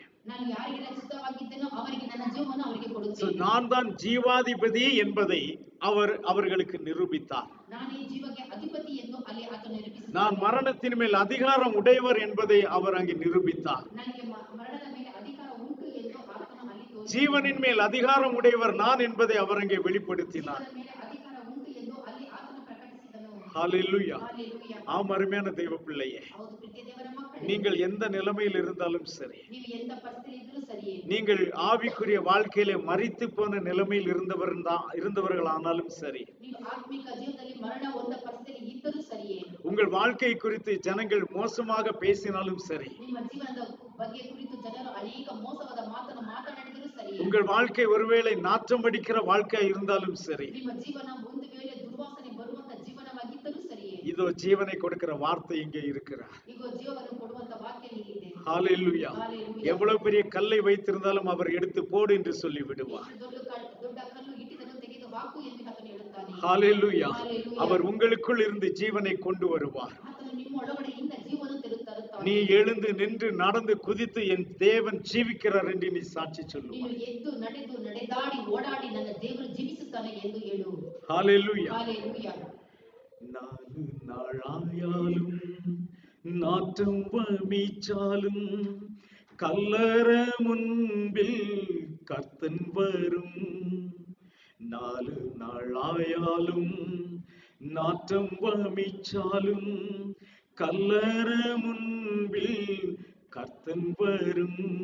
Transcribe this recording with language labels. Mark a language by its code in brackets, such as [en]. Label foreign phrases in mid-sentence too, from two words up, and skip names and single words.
[kn] ನಾನು ಯಾರಿಗೆಲ್ಲ ಚಿತ್ತವಾಗಿದ್ದೇನೋ ಅವರಿಗೆ ನನ್ನ ಜೀವವನ್ನು ಅವರಿಗೆ So, ಕೊಡುತ್ತೇನೆ. [ta] நான் தான் ஜீவாதிபதி என்பதை அவர்களுக்கு நிரூபித்தார். [kn] ನಾನೇ ಜೀವಕ್ಕೆ ಅಧಿಪತಿ ಎಂದು ಅಲ್ಲಿ ಆತನು ನಿರೂಪಿಸಿದ್ದಾನೆ. [ta] நான் மரணத்தின் மேல் அதிகாரம் உடையவர் என்பதை அவர் அங்கே நிரூபித்தார். [kn] ನನಗೆ ಮರಣದ ಮೇಲೆ ಅಧಿಕಾರ ಉಂಟು ಎಂದು ಆತನು ಅಲ್ಲಿ ತೋರಿಸಿದ್ದಾನೆ. [ta] ஜீவனின் மேல் அதிகாரம் உடையவர் நான் என்பதை அவர் அங்கே வெளிப்படுத்தினார். [kn] ಜೀವನದ ಮೇಲೆ ಅಧಿಕಾರ ಉಂಟು ಎಂದು ಅಲ್ಲಿ ಆತನು ಪ್ರಕಟಿಸಿದನು. [ta] ஹalleluya. [kn] Hallelujah. [ta] ஆம், அருமையான தெய்வ பிள்ளையே, [kn] ಹೌದು ಪ್ರೀತಿಯ ದೇವರ ಮಕ್ಕಳೇ, [ta] நீங்கள் எந்த நிலைமையில் இருந்தாலும் சரி, [kn] ನೀವು ಎಂತ ಪರಿಸ್ಥಿತಿ ಇದ್ರೂ ಸರಿಯೇ, [ta] நீங்கள் ஆவிக்குரிய வாழ்க்கையிலே மரித்து போன நிலைமையில் இருந்தவர்களானாலும் சரி, [kn] ನೀವು ಆತ್ಮಿಕ ಜೀವನದಲ್ಲಿ ಮರಣ ಹೊಂದ ಪರಿಸ್ಥಿತಿಯಲ್ಲಿ ಇದ್ದರೂ ಸರಿಯೇ, [ta] உங்கள் வாழ்க்கை குறித்து ஜனங்கள் மோசமாக பேசினாலும் சரி, [kn] ನಿಮ್ಮ ಜೀವನದ ಬಗ್ಗೆ ಕುರಿತು ಜನರು ಅನೇಕ ಮೋಸವಾದ ಮಾತನ್ನು ಮಾತನಾಡಿದರೂ ಸರಿಯೇ, [ta] உங்கள் வாழ்க்கை ஒருவேளை நாற்றம் அடிக்கிற வாழ்க்கையா இருந்தாலும் சரி, [kn] ನಿಮ್ಮ ಜೀವನ ಒಂದು ವೇಳೆ ದುರ್ವಾಸನೆ ಬರುವಂತ ಜೀವನವಾಗಿದ್ದರೂ ಸರಿಯೇ, [ta] இதோ ஜீவனை கொடுக்கிற வார்த்தை இங்கே இருக்கிறார். [kn] ಈಗ ಜೀವವನ್ನು ಕೊಡುವಂತ ವಾಕ್ಯ ಇಲ್ಲಿದೆ. [ta] ஹalleluya. [kn] Hallelujah. [ta] எவ்வளவு பெரிய கல்லை வைத்திருந்தாலும் அவர் எடுத்து போடு என்று சொல்லி விடுவார். [kn] ಎಷ್ಟು ದೊಡ್ಡ ಕಲ್ಲು ಇಟ್ಟಿದ್ದನ್ನು ತೆಗೆದು ಹಾಕು ಎಂದು ಆತನು ಹೇಳುತ್ತಾನೆ. [ta] ஹalleluya. [kn] Hallelujah. [ta] அவர் உங்களுக்குள் இருந்து ஜீவனை கொண்டு வருவார். [kn] ಆತನು ನಿಮ್ಮ ಒಳಗಡೆಯಿಂದ ಜೀವನ ತರುತ್ತಾನೆ. [ta] நீ எழுந்து நின்று நடந்து குதித்து என் தேவன் ஜீவிக்கிறார் என்று நீ சாட்சி சொல்லுவார். [kn] ನೀನು ಎದ್ದು ನಡೆದು ನಡೆದಾಡಿ ಓಡಾಡಿ ನನ್ನ ದೇವರು ಜೀವಿಸುತ್ತಾನೆ ನಡೆಸುತ್ತಾನೆ ಎಂದು ಹೇಳು. [ta] ஹalleluya. [kn] Hallelujah. [ml] 4 നാളായാലും നാറ്റം വമിച്ചാലും കല്ലറ മുമ്പിൽ കർത്തൻ വരും. 4 നാളായാലും നാറ്റം വമിച്ചാലും കല്ലറ മുമ്പിൽ കർത്തൻ വരും.